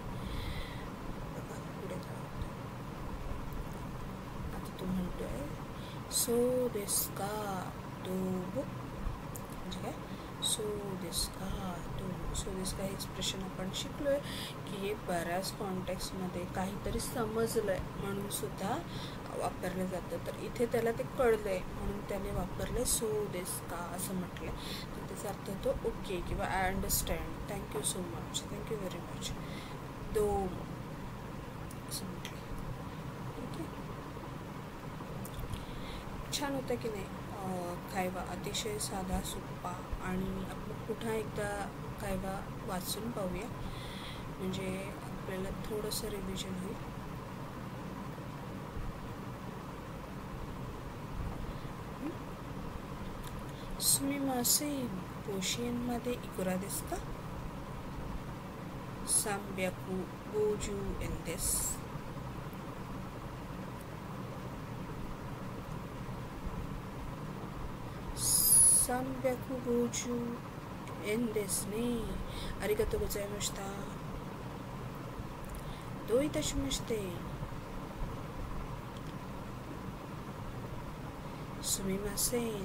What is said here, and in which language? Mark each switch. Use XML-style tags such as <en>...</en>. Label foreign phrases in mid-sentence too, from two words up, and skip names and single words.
<mr>पुढे आता तो म्हणतोय</mr> <ja>そうですか どうも</ja> <mr>म्हणजे काय,</mr> <ja>そうですか どうも. そうですか</ja> <mr>हे एक्सप्रेशन आपण शिकलोय की हे बऱ्याच कॉन्टेक्स्टमध्ये काहीतरी समजलंय म्हणून सुद्धा वापरलं जातं. तर इथे त्याला ते कळलंय म्हणून त्याने वापरले</mr> <ja>そうですか</ja> <mr>असं म्हटलंय. तर त्याचा अर्थ होतो ओके किंवा</mr> <en>I understand, thank you so much, thank you very much,</en> <mr>दोमो असं म्हटलं. ठीक आहे. छान होतं की नाही कायवा, अतिशय साधा सोपा. आणि आपण पुन्हा एकदा कायवा वाचून पाहूया म्हणजे आपल्याला थोडंसं रिव्हिजन होईल.</mr> <ja>すみません 甲子園मध्ये いくら ですか. 350 円です。350円ですね。ありがとうございました。どういたしまして。すみません。</ja>